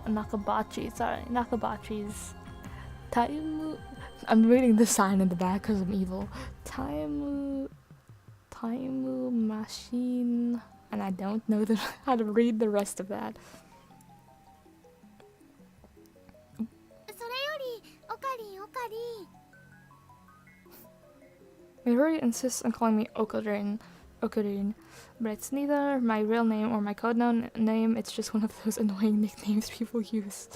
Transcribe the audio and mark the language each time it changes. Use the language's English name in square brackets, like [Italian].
[English] Nakabachi's Time... I'm reading the sign in the back because I'm evil. Time Machine... And I don't know how to read the rest of that. [Japanese] それより、オカリン、オカリン。 [English] Mayuri insists on calling me Okarin, but it's neither my real name or my code name, it's just one of those annoying nicknames people use.